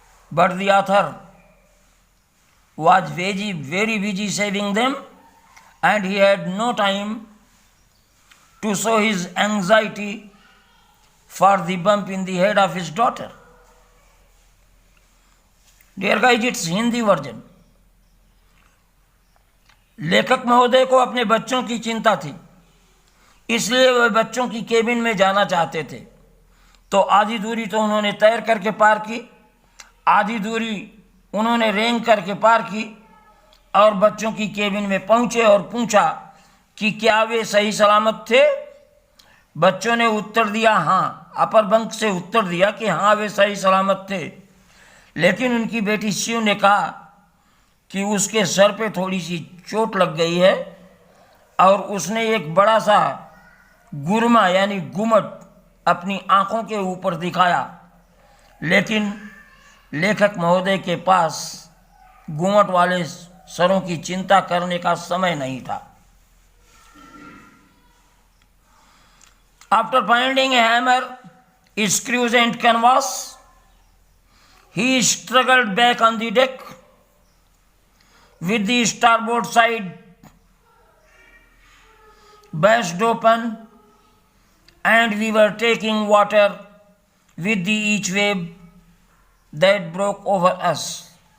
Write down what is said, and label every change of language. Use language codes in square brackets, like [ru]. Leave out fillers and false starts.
[en] But the author was very busy saving them, and he had no time to show his anxiety for the bump in the head of his daughter. Dear guys, it's Hindi version. [hi] लेखक महोदय को अपने बच्चों की चिंता थी, इसलिए वे बच्चों की केबिन में जाना चाहते थे। तो आधी दूरी तो उन्होंने तैर करके पार की, आधी दूरी उन्होंने रेंग करके पार की और बच्चों की केबिन में पहुंचे और पूछा कि क्या वे सही सलामत थे। बच्चों ने उत्तर दिया हाँ, अपर बंक से उत्तर दिया कि हाँ वे सही सलामत थे। लेकिन उनकी बेटी शिव ने कहा कि उसके सर पे थोड़ी सी चोट लग गई है और उसने एक बड़ा सा गुरमा यानी गुमट अपनी आंखों के ऊपर दिखाया, लेकिन लेखक महोदय के पास गुमट वाले सरों की चिंता करने का समय नहीं था। [en] After finding a hammer, screws and canvas, he struggled back on the deck with the starboard side bashed open, and we were taking water with the each wave that broke over us.